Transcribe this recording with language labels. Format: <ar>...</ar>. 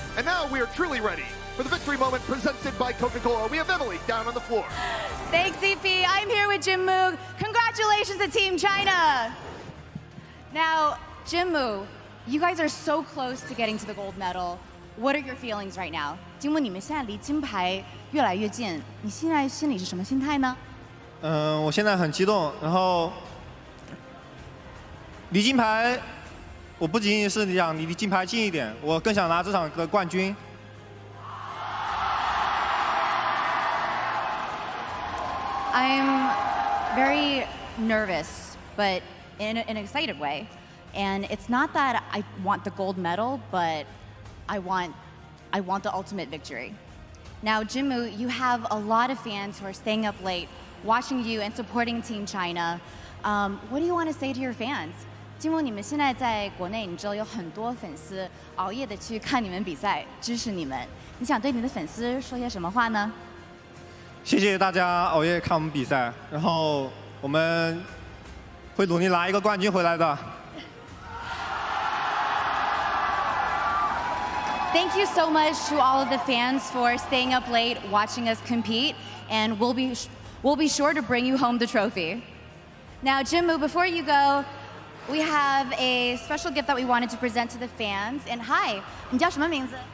<en>And now we are truly ready for the victory moment presented by Coca-Cola. We have Emily down on the floor. Thanks, CP. I'm here with Jinmu. Congratulations to Team China. Now, Jinmu, you guys are so close to getting to the gold medal. What are your feelings right now?</en> <zh>金木，你们现在离金牌越来越近，你现在心里是什么心态呢？我现在很激动，然后离金牌，我不仅仅是想离金牌近一点，我更想拿这场的冠军。</zh> <en>I'm very nervous, but in an excited way. And it's not that I want the gold medal, but I want the ultimate victory. Now, Jinmu, you have a lot of fans who are staying up late, watching you and supporting Team China. What do you want to say to your fans?</en> <zh>金木，你们现在在国内，你知道有很多粉丝熬夜的去看你们比赛，支持你们。你想对你的粉丝说些什么话呢？谢谢大家熬夜看我们比赛，然后我们会努力拿一个冠军回来的。</zh> <en>Thank you so much to all of the fans for staying up late, watching us compete, and we'll be sure to bring you home the trophy. Now, Jinmu, before you go, we have a special gift that we wanted to present to the fans. And hi,</en> <zh>你叫什么名字？</zh>